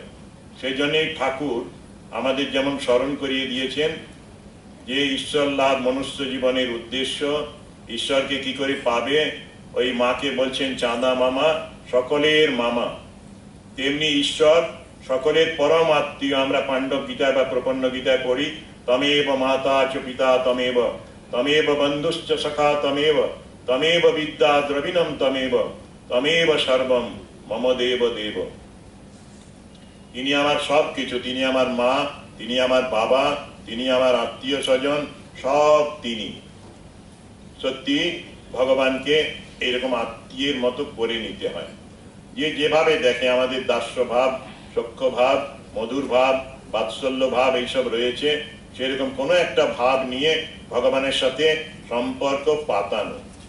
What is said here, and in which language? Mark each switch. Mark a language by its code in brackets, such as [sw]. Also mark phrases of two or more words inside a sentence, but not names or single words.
[bn] সেই জন্যই ঠাকুর আমাদের যেমন স্মরণ করিয়ে দিয়েছেন যে ঈশ্বর লাভ মনুষ্য জীবনের উদ্দেশ্য, ঈশ্বরকে কি করে পাবে। ওই মাকে বলছেন চাঁদা মামা, সকলের মামা। তেমনি ঈশ্বর সকলের পরম আত্মীয়। আমরা পাণ্ডব গীতায় বা প্রপন্ন গীতায় পড়ি, [sa] तमेव माता च पिता तमेव, तमेव बन्धुश्च सखा तमेव, तमेव विद्या द्रविणम तमेव, तमेव सर्वम मम देव देव। [bn] তিনি আমার সব কিছু। তিনি আমার মা, তিনি আমার বাবা, তিনি আমার আত্মীয় স্বজন, সব তিনি। সত্যি ভগবানকে এইরকম আত্মীয়ের মতো করে নিতে হয়। যে যেভাবে দেখে, আমাদের দাস্য ভাব, সখ্য ভাব, মধুর ভাব, বাৎসল্য ভাব এইসব রয়েছে, সেরকম কোনো একটা ভাব নিয়ে ভগবানের সাথে সম্পর্ক পাতানো।